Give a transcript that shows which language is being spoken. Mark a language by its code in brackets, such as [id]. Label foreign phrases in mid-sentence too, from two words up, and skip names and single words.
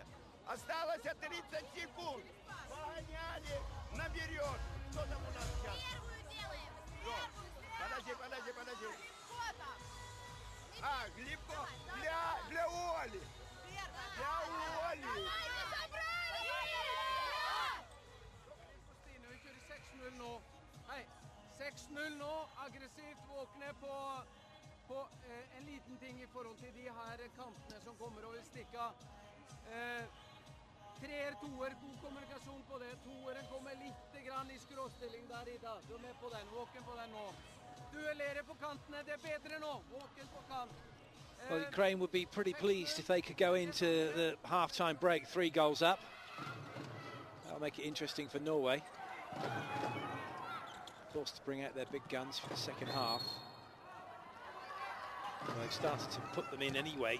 [ru] Осталось 30 секунд. Погоняли, наберешь. Что там у нас сейчас? Первую делаем. Подожди. Легко там. А, легко. Для Оли. Для Оли. Давайте забрали! [no] Stine, vi kjører 6-0 nå. Hei, 6-0 nå. Aggressivt våkne på en liten ting i forhold til de her kantene som kommer og vil stikke av. Treer, toer, god kommunikasjon på det. Toeren kommer litt grann i skråstilling der, Ida. Du er med på den. Våken på den nå. Duellere på kantene. Det er bedre nå. Våken på kant. [en] Well, Ukraine would be pretty pleased if they could go into the half-time break 3 goals up. That'll make it interesting for Norway. Forced to bring out their big guns for the second half. Well, they've started to put them in anyway.